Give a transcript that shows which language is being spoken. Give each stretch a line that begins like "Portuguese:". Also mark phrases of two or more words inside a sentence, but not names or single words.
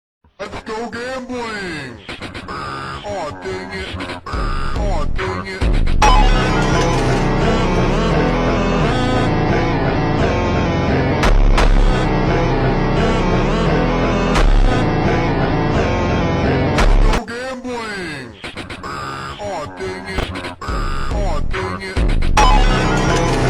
English: Let's go gambling! Aw, dang it. Aw, dang it. Let's go gambling! Aw, dang it. Aw, dang it.